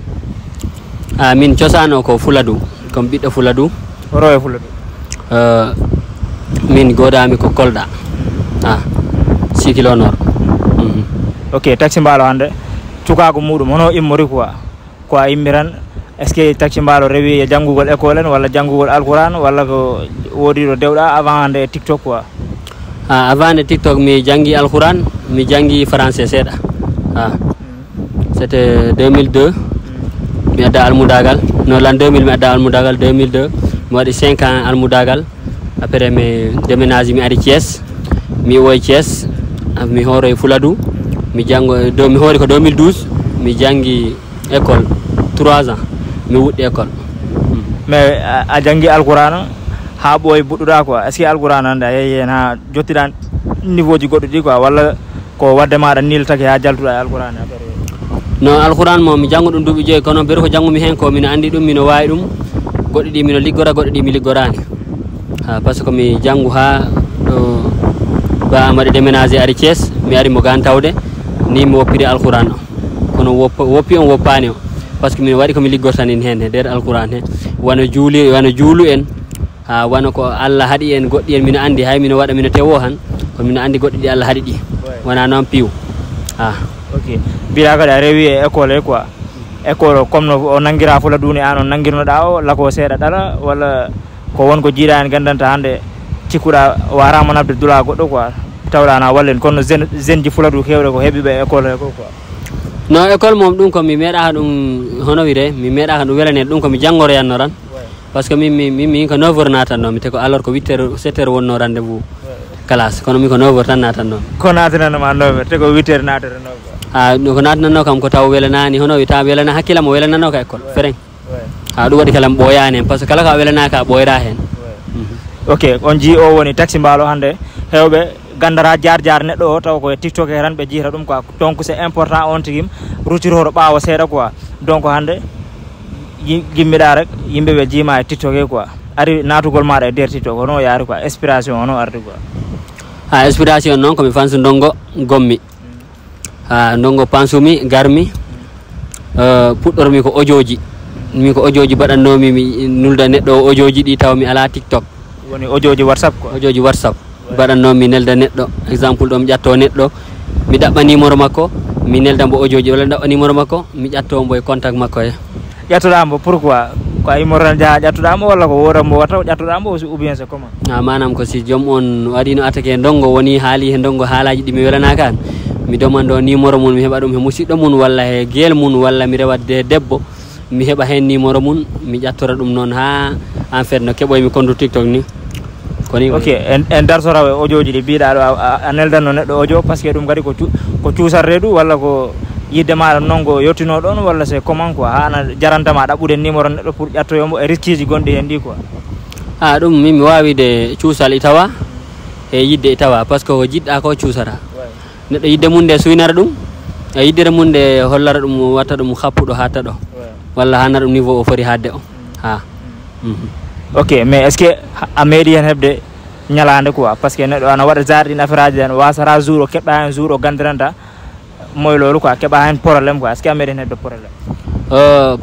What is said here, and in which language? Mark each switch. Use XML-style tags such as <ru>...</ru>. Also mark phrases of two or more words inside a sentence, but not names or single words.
<ff>Min cosaan o ko Fuladu komi ɓiɗɗo Fuladu. Horo e Fuladu. Min godami ko Kolda Sikilo Nord. Ok, taxi Mbalo hande cukago muɗum hono immori quoi ko a immiran</ff> <fr>est ce que</fr> <ff>taxi Mbalo rewi e janggugol école en walla janggugol alquran walla ko wodi ɗo dewɗa avant hande e TikTok quoi.</ff> <fr>Avant de TikTok</fr> <ff>mi janggi alquran mi janggi français seeɗa. C'était 2002 mi adda almudagal no l'an 2000 mi adda almudagal 2002 mi waɗi 5 ans almudagal après mi déménage mi ari Thiès mi woy Thiès mi hooroy Fuladu mi jango mi hoori ko 2012 mi jangi école 3 ans mi wuɗɗi école. Mais a jangi alquran ha ɓooyi buɗɗuɗa quoi</ff> <fr>est ce que</fr> <ff>alquran hande a yeeyi hen ha jottiɗa niveau ji goɗɗuɗi quoi walla ko wadde maɗa niltake ha jaltuɗa e alquran no alquran mo mi jangu ɗum duuɓi joyi kono beru ko jangumi hen ko mino andi ɗum mino wawi ɗum goɗɗi ɗi mino liggora goɗɗi ɗi mi liggorani</ff> <fr>par ce que</fr> <ff>mi jangu ha ɗo ba mbaɗi déménagé ari Thiès mi ari mo gantawde ni mi woppiri alquran o kono woppi on woppani o</ff> <fr>par ce que</fr> <ff>min waɗi komi liggortanin hen e nder alquran he wano juulu en wano ko Allah haaɗi en goɗɗi en mino andi hay mino waɗa mino tewo han kono mino andi goɗɗi ɗi Allah haaɗi ɗi wona noon piw ok mbiɗa kadi a rewi e école e</ff> <fr>quoi école comme</fr> <ff>no o nanguira Fuladu ni an o nanguirnoɗa o lako seeɗa ɗala walla ko wonko jiiɗa en gandanta hande cikkuɗa warama nabde dula goɗɗo quoi tawɗa na wallen kono jeune ji Fuladu kewɗe ko heeɓiɓe école he ko quoi. No école mom ɗum ko mi meeɗaka ɗum hono wire mi meeɗaka ɗum welanede ɗum komi janggoroyanno tan</ff> <fr>par ce que</fr> <ff>min ko 9 heures natannomi te ko alors ko 8 heures 7 heures wonno</ff> <fr>rendez vous classe</fr> <ff>kono min ko 9 heures tan natannomi ko natananoma 9 heures te ko 8 heures natata 9 heures ko natananno kam ko taw welanani hono wi taw welana hakkilla mo welanano ka école fereng ɗum waɗi kala mi ɓooyani hen</ff> <fr>par ce que</fr> <ff>kala ka welanaka a ɓooyra hen. Ok, on ji o woni taxi Mbalo hande hewɓe gandara jar neɗɗo o taw koye TikTok he tan ɓe jiita ɗum</ff> <fr>quoi donc c'est important</fr> <ff>on tigui ruttitoto ɓaawo seeɗa</ff> <fr>quoi donc</fr> <ff>hande gimmiɗa rek yimɓeɓe jiima e TikTok he quoi ari natugol maɗa e nder TikTok hono yaari</ff> <fr>quoi inspiration</fr> <ff>hono ardi quoi. Inspiration noon komi fansu ndongo gommi ndongo pansumi garmi puɗɗormi ko ojoji min ko ojoji baɗannomi mi nulda neɗɗo o ojoji ɗi taw mi ala TikTok woni ojoji WhatsApp quoi. Ojoji WhatsApp baɗannomi nelda neɗɗo exemple ɗo mi ƴatto neɗɗo mi ɗaɓɓa numéro makko mi nelda mbo ojoji walla mi ɗaɓɓa numéro makko mi ƴatto mbo e contact makko he. ƴattoɗambo pourquoi ko a immortan jaa ƴattoɗamo walla ko wodanmo watta ƴattoɗamo</ff> <fr>ou bien c'est comment.</fr> <ff>Manam ko si joom on waɗi no attaque ndongo woni haali he ndongo haalaji ɗi mi welanaka an mi domando numéro mun mi heɓa ɗum he musidɗo mun walla he guel mun walla mi rewatde debbo mi heɓa hen numéro mun mi ƴattora ɗum noon ha</ff> <fr>en fait</fr> <ff>no keɓoymi compte TikTok ni koni. Ok, en dartoraw e ojoji ɗi mbiɗa ɗo a neldanno neɗɗo ojo</ff> <fr>par ce que</fr> <ff>ɗum kadi ko cuusarde ɗum walla ko yidde maɗa noon ko yettino ɗon walla</ff> <fr>c'est comment quoi</fr> <ff>ha ana jarantama ɗaɓɓude numéro neɗɗo pour ƴattoyomo e risque ji gonɗi hen ɗi quoi. Ɗum min mi wawide cuusal i tawa e yidde i tawa</ff> <fr>par ce que</fr> <ff>ko jiɗɗa ko cuusata neɗɗo yidde mum nde suynara ɗum e yiddere mum nde hollara ɗum watta ɗum happuɗo hatta ɗo walla hana ɗum niveau o foti hadde o</ff> <fr>Ok, mais est ce que</fr> <ff>a meeɗi hen heɓde ñalande</ff> <fr>quoi par ce que</fr> <ff>neɗɗo ana waɗa jarɗin affaire aji hen wasata jour o keɓɗa hen jour o Gandiranta moylolu quoi keɓa hen probléme</ff> <fr>quoi est ce que</fr> <ff>a meeɗi hen heɓde probléme.</ff>